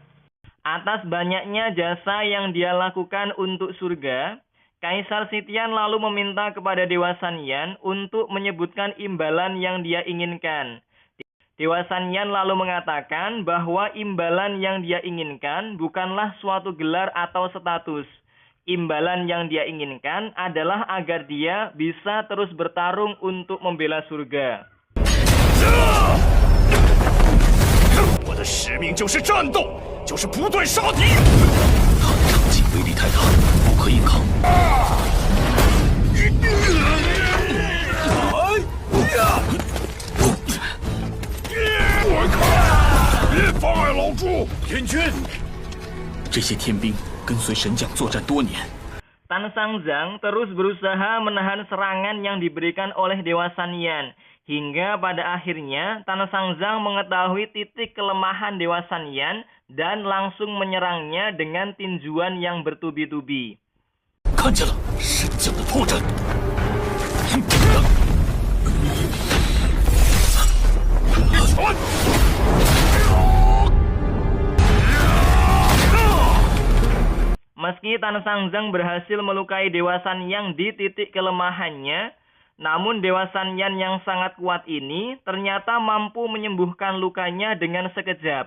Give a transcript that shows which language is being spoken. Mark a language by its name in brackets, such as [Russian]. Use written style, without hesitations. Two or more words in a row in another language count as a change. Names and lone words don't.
[Indonesian] Atas banyaknya jasa yang dia lakukan untuk surga, Kaisar Sitian lalu meminta kepada Dewa Sanyan untuk menyebutkan imbalan yang dia inginkan. Dewa Sanyan lalu mengatakan bahwa imbalan yang dia inginkan bukanlah suatu gelar atau status. Imbalan yang dia inginkan adalah agar dia bisa terus bertarung untuk membela surga. [Chinese] 我的使命就是战斗，就是不断杀敌。他的长戟威力太大，不可硬抗。别妨碍老朱！天君，这些天兵跟随神将作战多年。 [Indonesian] Tan Sangzang terus berusaha menahan serangan yang diberikan oleh Dewa Sanyan. Hingga pada akhirnya Tan Sangzang mengetahui titik kelemahan Dewa Sanyan dan langsung menyerangnya dengan tinjuan yang bertubi-tubi. [Chinese] 看见了神将的破绽。 [Indonesian] Meski Tan Sangzang berhasil melukai Dewa Sanyan di titik kelemahannya, namun Dewa Sanyan yang sangat kuat ini ternyata mampu menyembuhkan lukanya dengan sekejap.